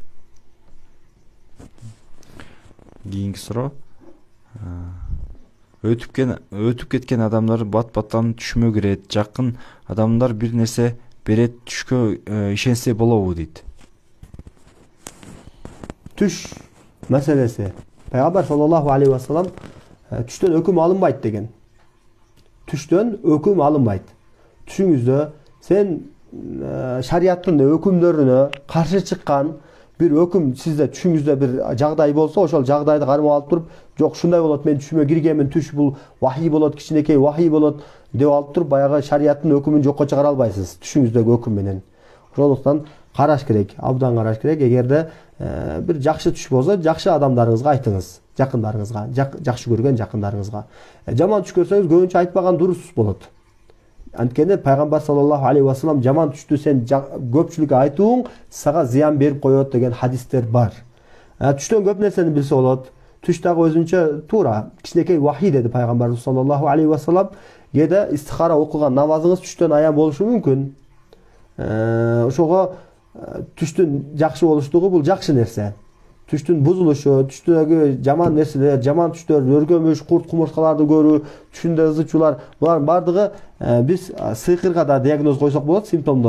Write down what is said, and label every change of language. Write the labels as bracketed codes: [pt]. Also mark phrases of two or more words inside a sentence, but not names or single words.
[ky] Кийинки суроо. Өтүп кеткен адамдар бат-баттан түшмө кирет. Жакын адамдар бир нерсе берет, түшкө ишенсе болобу дейт. Түш маселеси. Пайгамбар [ar] صلى الله عليه وسلم [ky] түштөн өкүм алынбайт деген. Түштөн өкүм алынбайт. Түшүңүздө сен шариаттын өкүмдөрүнө каршы чыккан бир өкүм сизде түшүңүздө бир жагдай болсо, ошол жагдайды кармап алып туруп, жок ушундай болот, мен түшүмө киргенмин, түш бул вахий болот, кичинекей вахий болот деп алып туруп, баягы шариаттын өкүмүн жокко чыгара албайсыз түшүңүздөгү өкүм менен. Ошондуктан караш керек, абдан караш керек. Эгерде бир жакшы түш болсо, жакшы адамдарыңызга айтыңыз, жакындарыңызга, жакшы көргөн жакындарыңызга. Жаман түш көрсөңүз, көбүнчө айтпаган дурус болот. Анткени пайгамбар [ar] صلى الله عليه وسلم [ky] жаман түштү сен көпчүлүккө айтууң сага зыян берип коет деген хадистер бар. Түштөн көп нерсени билсе болот. Түш дагы өзүнчө туура, кичинекей вахий деди пайгамбарыбыз [ar] صلى الله عليه وسلم. [ky] Кээде истихара окуган намазыңыз түштөн аян болушу мүмкүн. Ошого түштүн жакшы болуштугу бул жакшы нерсе. Түштүн бузулушу, түштөгү жаман нерселер, жаман түштөр, өргөмүш, курт кумурскаларды көрүү, түшүндө ызычуулар, булардын бардыгы биз сыйкырга да диагноз койсок болот, симптомдору.